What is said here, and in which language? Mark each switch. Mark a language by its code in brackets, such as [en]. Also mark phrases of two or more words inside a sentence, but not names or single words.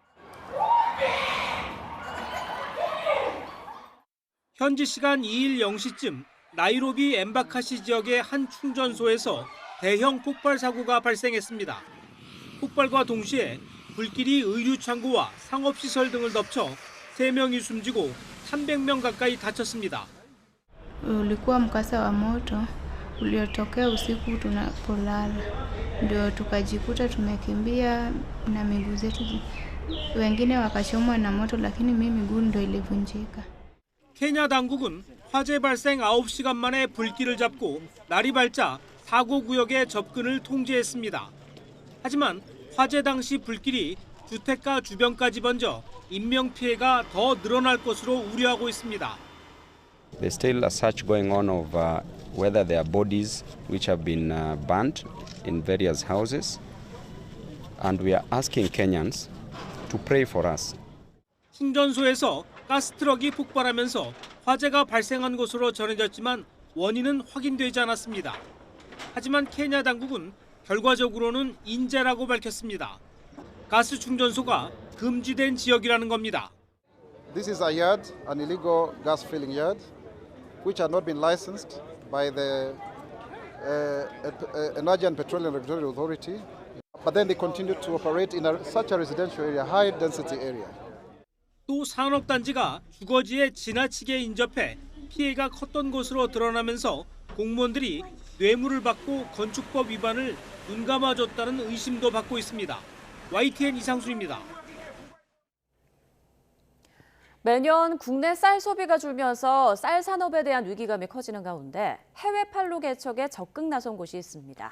[ko] 현지 시간 2일 0시쯤 나이로비 엠바카시 지역의 한 충전소에서 대형 폭발 사고가 발생했습니다. 폭발과 동시에 불길이 의류 창고와 상업시설 등을 덮쳐 3명이 숨지고 300명 가까이 다쳤습니다. [sw] Ulikuwa mkasa wa moto uliotokea usiku tunapolala, ndio tukajikuta tumekimbia na miguu zetu, wengine wakachomwa na moto, lakini mimi miguu ndio ilivunjika. [ko] 케냐 당국은 화재 발생 9시간 만에 불길을 잡고 날이 밝자 사고 구역의 접근을 통제했습니다. 하지만 화재 당시 불길이 주택가 주변까지 번져 인명 피해가 더 늘어날 것으로 우려하고 있습니다. [en] There's still a search going on of whether there are bodies which have been burnt in various houses, and we are asking Kenyans to pray for us. [ko] 충전소에서 가스트럭이 폭발하면서 화재가 발생한 것으로 전해졌지만 원인은 확인되지 않았습니다. 하지만 케냐 당국은 결과적으로는 인재라고 밝혔습니다. 가스 충전소가 금지된 지역이라는 겁니다. [en] This is a yard, an illegal gas filling yard, which had not been licensed by the Nigerian Petroleum Regulatory Authority. But then they continued to operate in such a residential area, high density area. [ko] 또 산업단지가 주거지에 지나치게 인접해 피해가 컸던 것으로 드러나면서 공무원들이 뇌물을 받고 건축법 위반을 눈감아줬다는 의심도 받고 있습니다. YTN 이상수입니다. 매년 국내 쌀 소비가 줄면서 쌀 산업에 대한 위기감이 커지는 가운데 해외 판로 개척에 적극 나선 곳이 있습니다.